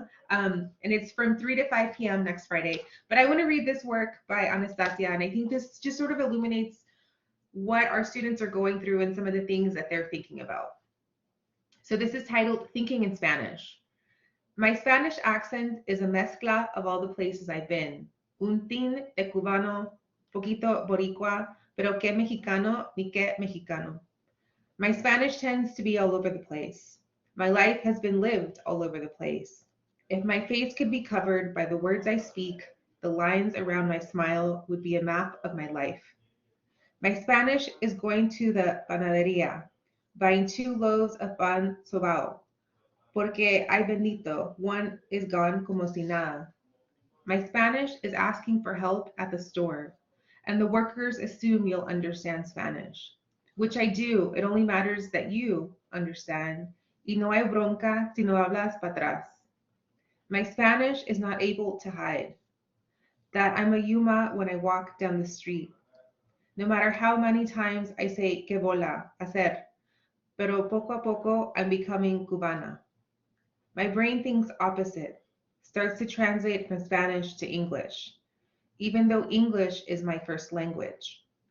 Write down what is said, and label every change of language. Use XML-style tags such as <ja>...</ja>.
<en>And it's from 3 to 5 p.m. next Friday. But I want to read this work by Anastasia, and I think this just sort of illuminates what our students are going through and some of the things that they're thinking about. So this is titled Thinking in Spanish. My Spanish accent is a mezcla of all the places I've been.</en> <es>Un tin de cubano, poquito boricua, pero que mexicano, ni que mexicano.</es> <en>My Spanish tends to be all over the place. My life has been lived all over the place. If my face could be covered by the words I speak, the lines around my smile would be a map of my life. My Spanish is going to the panaderia, buying 2 loaves of</en> <es>pan sobao, porque ay bendito,</es> <en>one is gone</en> <es>como si nada.</es> <en>My Spanish is asking for help at the store, and the workers assume you'll understand Spanish, which I do. It only matters that you understand.</en> <es>Y no hay bronca si no hablas para atrás.</es> <en>My Spanish is not able to hide that I'm a Yuma when I walk down the street. No matter how many times I say</en> <es>que bola, hacer, pero poco a poco</es> <en>I'm becoming cubana. My brain thinks opposite, starts to translate from Spanish to English, even though English is my first language.</en>